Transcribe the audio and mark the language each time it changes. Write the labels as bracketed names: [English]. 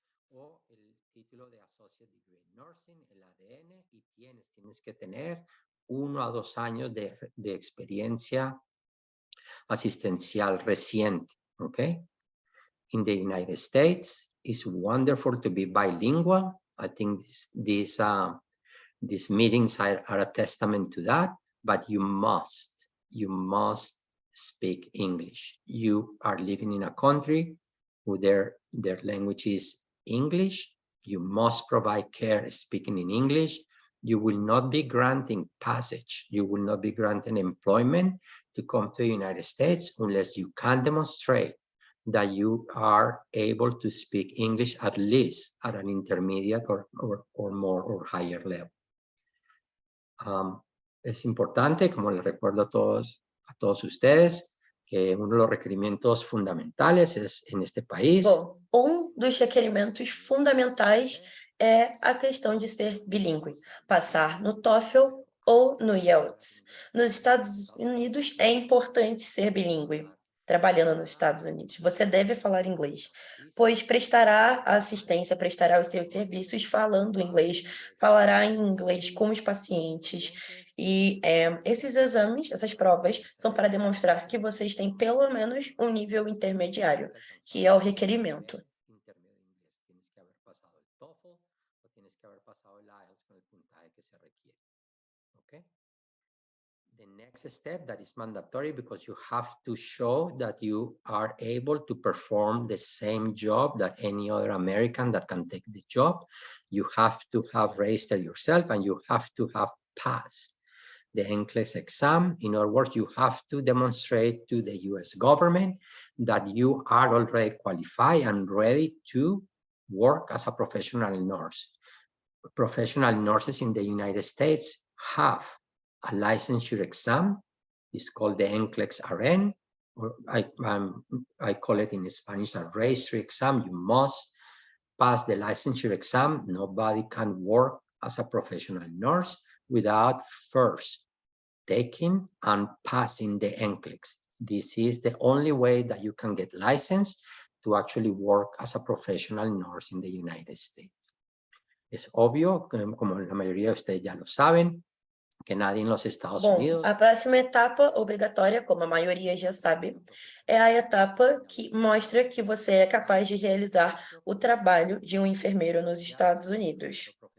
[Spanish] O el título de Associate Degree in Nursing, el ADN, y tienes que tener 1 a 2 años de experiencia asistencial reciente, okay? [English] In the United States, it's wonderful to be bilingual. I think these meetings are a testament to that, but you must speak English. You are living in a country where their language is English. You must provide care speaking in English. You will not be granting passage. You will not be granting employment to come to the United States unless you can demonstrate that you are able to speak English at least at an intermediate or more or higher level. [Spanish] Es importante, como les recuerdo a todos ustedes, que uno de los requerimientos fundamentales es en este país. [Portuguese] Bom, dos requerimentos fundamentais é a questão de ser bilíngue, passar no TOEFL ou no IELTS. Nos Estados Unidos é importante ser bilíngue. Trabalhando nos Estados Unidos, você deve falar inglês, pois prestará assistência, prestará os seus serviços falando inglês, falará em inglês com os pacientes. E esses exames, essas provas, são para demonstrar que vocês têm pelo menos um nível intermediário, que é o requerimento. [Spanish] Tienes que haber pasado el TOEFL o tienes que haber pasado el IELTS con el puntaje que se requiere. [English] Okay? The next step that is mandatory because you have to show that you are able to perform the same job that any other American that can take the job. You have to have registered yourself and you have to have passed the NCLEX exam. In other words, you have to demonstrate to the US government that you are already qualified and ready to work as a professional nurse. Professional nurses in the United States have a licensure exam. It's called the NCLEX RN, or I call it in Spanish a registry exam. You must pass the licensure exam. Nobody can work as a professional nurse without first taking and passing the NCLEX. This is the only way that you can get licensed to actually work as a professional nurse in the United States. [Spanish] Es obvio, como la mayoría de ustedes ya lo saben, que nadie en los Estados Unidos... [Portuguese] a próxima etapa obrigatória, como a maioria já sabe, é a etapa que mostra que você é capaz de realizar o trabalho de um enfermeiro nos Estados Unidos.